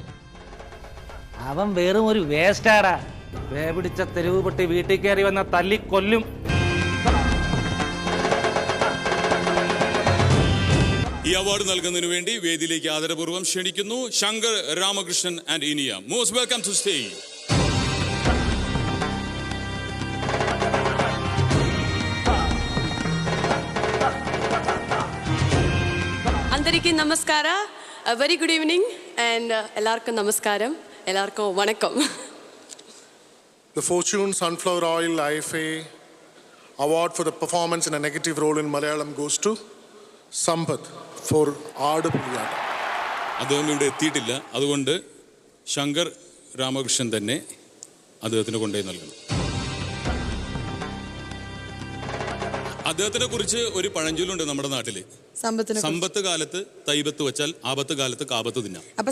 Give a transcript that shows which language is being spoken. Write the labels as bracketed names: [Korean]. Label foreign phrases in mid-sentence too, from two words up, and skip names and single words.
[Malayalam] അവൻ വെറും ഒരു വേസ്റ്റാടാ. വേപിടിച്ച തെരുവ് പൊട്ടി വീട്ടിൽ കയറി വന്ന തല്ലിക്കൊല്ലും. ഈ അവാർഡ് നൽകുന്നതിന് വേണ്ടി വേദിയിലേക്ക് ആദരപൂർവ്വം ക്ഷണിക്കുന്നു ശങ്കർ രാമകൃഷ്ണൻ ആൻഡ് ഇനിയ. [English] most welcome to stage. [Telugu] అందరికీ నమస్కార, [English] very good evening and [Malayalam] എല്ലാവർക്കും നമസ്കാരം, എല്ലാവർക്കും വണക്കം. [English] The Fortune Sunflower Oil IFA award for the performance in a negative role in Malayalam goes to Sampath for Aadupuliyattam. [Malayalam] അദ്ദേഹം ഇവിടെ എത്തിയിട്ടില്ല, അതുകൊണ്ട് ശങ്കർ രാമകൃഷ്ണൻ തന്നെ അദ്ദേഹത്തിന് കൊണ്ടുപോയി നൽകണം. അദ്ദേഹത്തിനെ കുറിച്ച് ഒരു പഴഞ്ചൊല്ലുണ്ട് നമ്മുടെ നാട്ടില്. സമ്പത്ത് കാലത്ത് തൈബത്ത് വെച്ചാൽ ആപത്ത് കാലത്ത് കാപത്ത് തിന്നാം.